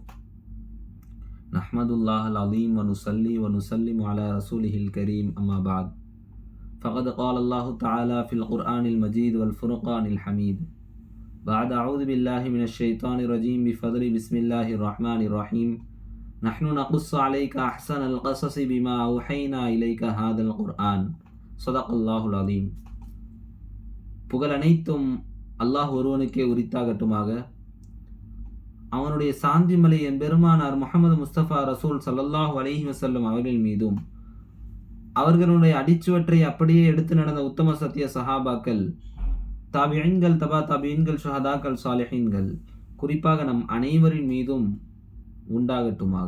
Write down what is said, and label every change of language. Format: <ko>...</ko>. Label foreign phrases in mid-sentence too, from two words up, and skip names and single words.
<ar>نحمد الله العظيم ونصلي ونسلم على رسوله الكريم أما بعد فقد قال الله تعالى في القرآن المجيد والفرقان الحميد بعد أعوذ بالله من الشيطان الرجيم بفضل بسم الله الرحمن الرحيم نحن نقص عليك أحسن القصص بما أوحينا إليك هذا القرآن صدق الله العظيم.</ar> <ta>புகழ் அனைத்தும் அல்லாஹ் ஒருவனுக்கே உரித்தாகட்டுமாக. அவனுடைய சாந்தி மலை என் பெருமானார் முஹம்மது முஸ்தபா ரசூல்</ta> <ar>صلى الله عليه وسلم</ar> <ta>அவர்கள் மீதும் அவர்களுடைய அடிச்சுவற்றை அப்படியே எடுத்து நடந்த உத்தம சத்திய சஹாபாக்கள், தாபிஈன்கள், தபா தாபிஈன்கள், ஷுஹதாக்கள், சாலிஹீன்கள், குறிப்பாக நம் அனைவரின் மீதும் உண்டாகட்டுமாக.</ta>